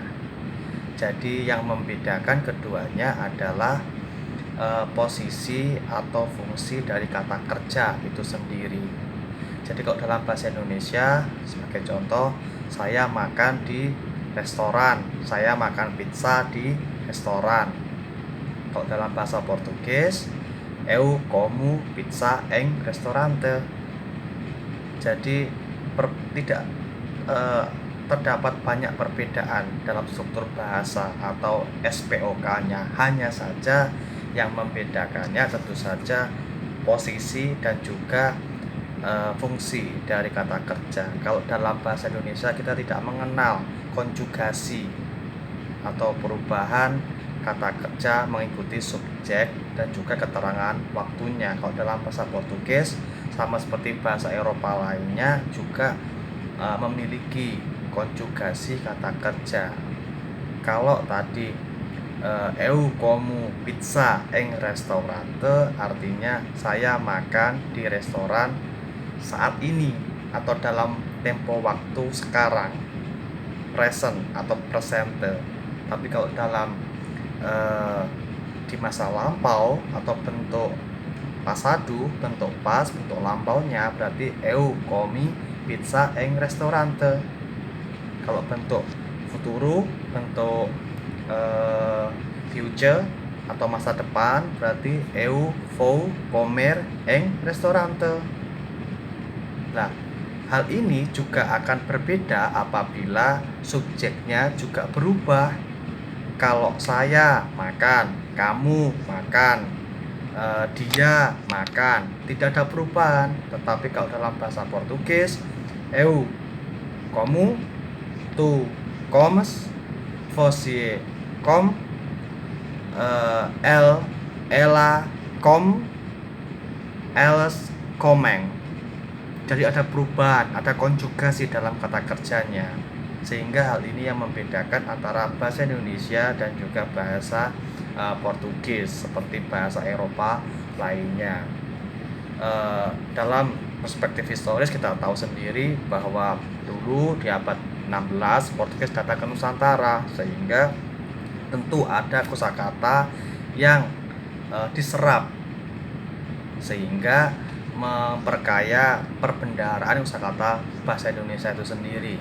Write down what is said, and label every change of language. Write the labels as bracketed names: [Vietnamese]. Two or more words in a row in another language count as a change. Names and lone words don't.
[Indonesian] Jadi yang membedakan keduanya adalah posisi atau fungsi dari kata kerja itu sendiri. Jadi kalau dalam bahasa Indonesia, sebagai contoh, saya makan di restoran, saya makan pizza di restoran. Kalau dalam bahasa Portugis, [Portuguese] eu como pizza em restaurante. [Indonesian] Jadi tidak eh, terdapat banyak perbedaan dalam struktur bahasa atau SPOK-nya. Hanya saja yang membedakannya tentu saja posisi dan juga fungsi dari kata kerja. Kalau dalam bahasa Indonesia kita tidak mengenal konjugasi atau perubahan kata kerja mengikuti subjek dan juga keterangan waktunya. Kalau dalam bahasa Portugis sama seperti bahasa Eropa lainnya juga memiliki konjugasi kata kerja. Kalau tadi [Portuguese] eu como pizza en restaurante [Indonesian] artinya saya makan di restoran saat ini atau dalam tempo waktu sekarang, present atau presente. Tapi kalau dalam eh, di masa lampau atau bentuk pasado, bentuk pas, bentuk lampaunya berarti [Portuguese] eu comi pizza en restaurante. [Indonesian] Kalau bentuk futuro, bentuk future atau masa depan berarti [Portuguese] eu vou comer en restaurante. [Indonesian] Nah, hal ini juga akan berbeda apabila subjeknya juga berubah. Kalau saya makan, kamu makan, dia makan, tidak ada perubahan. Tetapi kalau dalam bahasa Portugis, [Portuguese] eu como, tu comes, você come, ela come, eles comem. [Indonesian] Jadi ada perubahan, ada konjugasi dalam kata kerjanya. Sehingga hal ini yang membedakan antara bahasa Indonesia dan juga bahasa Portugis seperti bahasa Eropa lainnya. Dalam perspektif historis kita tahu sendiri bahwa dulu di abad 16 Portugis datang ke Nusantara, sehingga tentu ada kosakata yang diserap sehingga memperkaya perbendaharaan kosakata bahasa Indonesia itu sendiri.